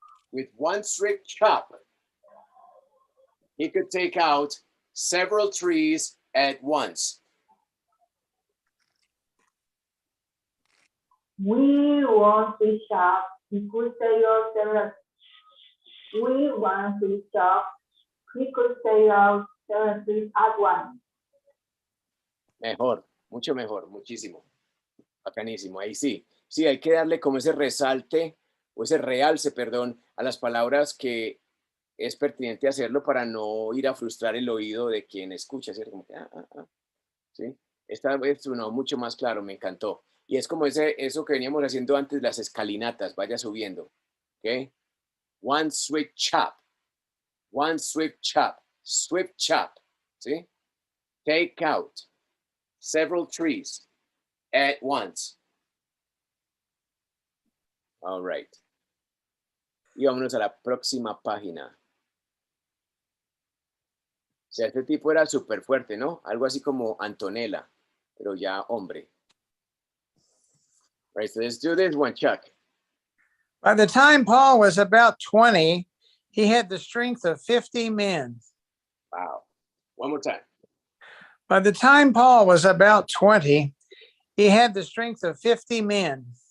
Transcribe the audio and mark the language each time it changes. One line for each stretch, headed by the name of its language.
English: With one swift chop, he could take out several trees at once. We want to shop. We could say of several. We want to shop. We could say of several trees at once.
Spanish: Mejor, mucho mejor, muchísimo. Bacanísimo, ahí sí. Sí, hay que darle como ese resalte o ese realce, perdón, a las palabras que es pertinente hacerlo para no ir a frustrar el oído de quien escucha, ¿cierto? Como que, ¿sí? Esta vez sonó mucho más claro, me encantó. Y es como eso que veníamos haciendo antes, las escalinatas, vaya subiendo, ¿ok?
English: One swift chop, swift chop, ¿sí? Take out several trees at once. All right.
Spanish: Y vámonos a la próxima página. O sea, este tipo era súper fuerte, ¿no? Algo así como Antonella, pero ya hombre.
English: All right, so let's do this one, Chuck. By the time Paul was about 20, he had the strength of 50 men. Wow. One more time. By the time Paul was about 20, he had the strength of 50 men.